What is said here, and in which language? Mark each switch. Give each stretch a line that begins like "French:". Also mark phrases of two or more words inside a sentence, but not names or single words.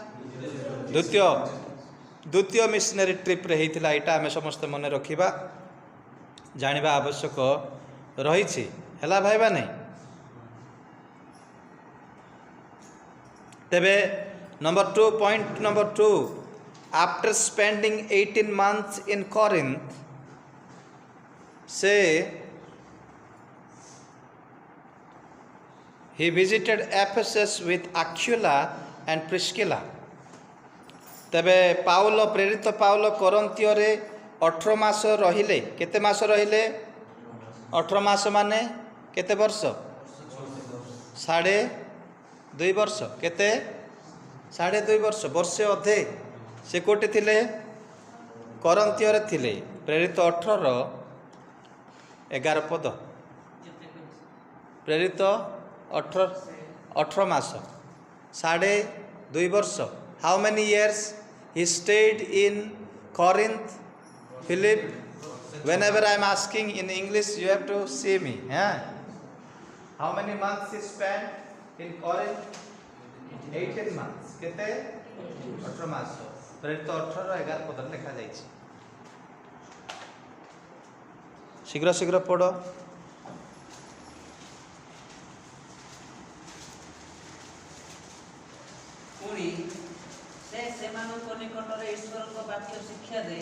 Odia: ଦ୍ୱିତୀୟ ମିଶନାରୀ ଟ୍ରିପ୍ରେ ହେଇଥିଲା। ଏଇଟା ଆମେ ସମସ୍ତେ ମନେ ରଖିବା, ଜାଣିବା ଆବଶ୍ୟକ ରହିଛି। ହେଲା ଭାଇମାନେ? ତେବେ
English: point number 2, after spending 18 months in Corinth, ସେ he visited Ephesus with Aquila and Priscilla.
Odia: ତେବେ ପାଉଲ ପ୍ରେରିତ ପାଉଲ କରନ୍ତିୟରେ 18 ମାସ ରହିଲେ। କେତେ ମାସ ରହିଲେ? 18 ମାସ ମାନେ କେତେ ବର୍ଷ? 2.5 ବର୍ଷ। କେତେ? 2.5 ବର୍ଷ। ବର୍ଷେ ଅଧେ ସେ କୋଉଠି ଥିଲେ? କରନ୍ତିୟରେ ଥିଲେ। ପ୍ରେରିତ 18:11 ପଦ। ପ୍ରେରିତ 18 ମାସ 2.5 ବର୍ଷ।
English: How many years he stayed in Corinth? Philip, whenever I am asking in English, you have to see me. How many months he spent in Corinth? 18 months.
Odia: କେତେ? 18 ମାସ। ପ୍ରେରିତ 18:11 ପଦରେ ଲେଖା ଯାଇଛି। ଶୀଘ୍ର ଶୀଘ୍ର ପଢ଼। ପୁଣି ସେ ସେମାନଙ୍କ ନିକଟରେ ଈଶ୍ୱରଙ୍କ ବାକ୍ୟ ଶିକ୍ଷା ଦେଇ